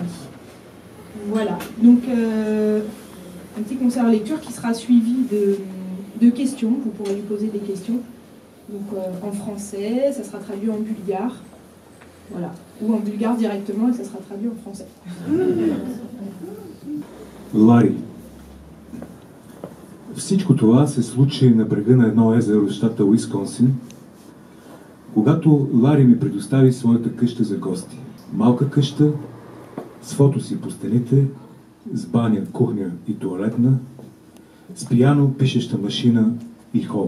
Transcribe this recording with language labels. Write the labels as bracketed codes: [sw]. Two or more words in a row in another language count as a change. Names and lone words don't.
[fr] Voilà, donc un petit concert lecture qui sera suivi de questions. Vous pourrez lui poser des questions donc, en français, ça sera traduit en bulgare, voilà, ou en bulgare directement et ça sera traduit en français. [bg] Лари. Всичко това се случи на брега на едно езеро в щата Уисконсин, когато Лари ми предостави своята къща за гости. Малка къща, с фото си по стените, с баня, кухня и туалетна, с пияно, пишеща машина и хол.